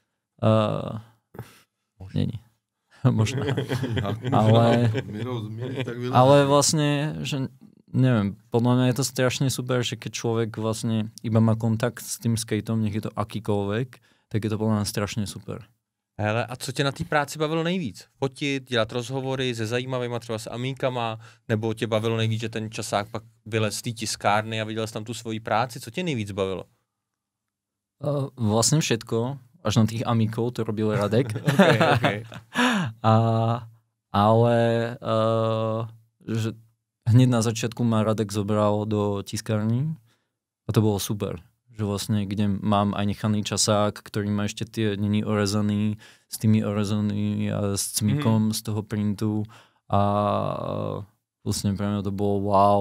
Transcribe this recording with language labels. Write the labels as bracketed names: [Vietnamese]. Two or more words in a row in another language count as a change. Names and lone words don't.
[Czech] Není. Možno. [Slovak] Ale vlastne, že neviem, podľa mňa je to strašne super, že keď človek vlastne iba má kontakt s tým skateom, nech je to akýkoľvek, tak je to podľa mňa strašne super. [Czech] Hele, a co tě na té práci bavilo nejvíc? Fotit, dělat rozhovory se zajímavýma třeba s amíkama, nebo tě bavilo nejvíc, že ten časák pak vylez z té tiskárny a viděl jsi tam tu svoji práci? Co tě nejvíc bavilo? [Slovak] Vlastne všetko, až na tých amíkov, to robil Radek. Okay. Ale že hneď na začiatku ma Radek zobral do tiskárny a to bolo super. Že vlastne, kde mám aj nechaný časák, ktorý má ešte tie, není orezaný, s tými orezanými a s cmikom z toho printu a vlastne pre mňa to bolo wow.